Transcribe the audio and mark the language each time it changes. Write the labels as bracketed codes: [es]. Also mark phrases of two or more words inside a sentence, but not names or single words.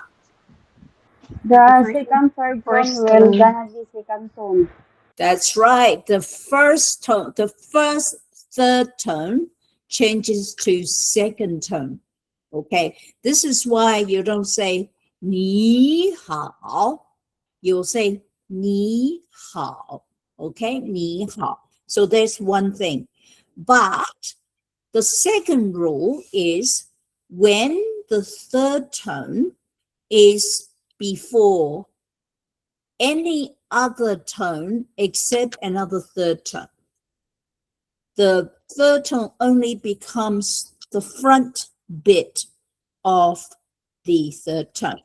[en] The second third tone will gonna be second tone. That's right. The first third tone changes to second tone. Okay, this is why you don't say [zh] 你好, [en] you'll say [zh] 你好. [en] Okay, [zh] 你好. [en] So there's one thing. But the second rule is when the third tone is before any other tone except another third tone, the third tone only becomes the front bit of the third tone.